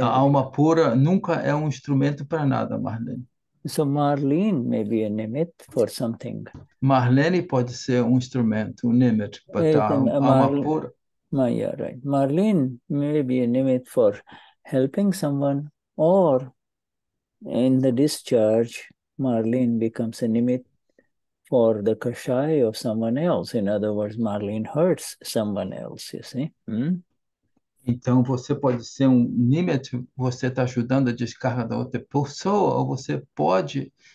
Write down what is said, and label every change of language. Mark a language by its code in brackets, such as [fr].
[pt] A alma pura nunca é instrumento para nada, Marlene. [en] So Marlene may be a limit for something. [pt] Marlene pode ser instrumento, limit, but a alma pura. [en] Yeah, right. Marlene may be a limit for helping someone, or in the discharge, Marlene becomes a limit for the kashai of someone else. In other words, Marlene hurts someone else, you see. [pt] Então, você pode ser limite, você está ajudando a descarga da outra pessoa, ou você pode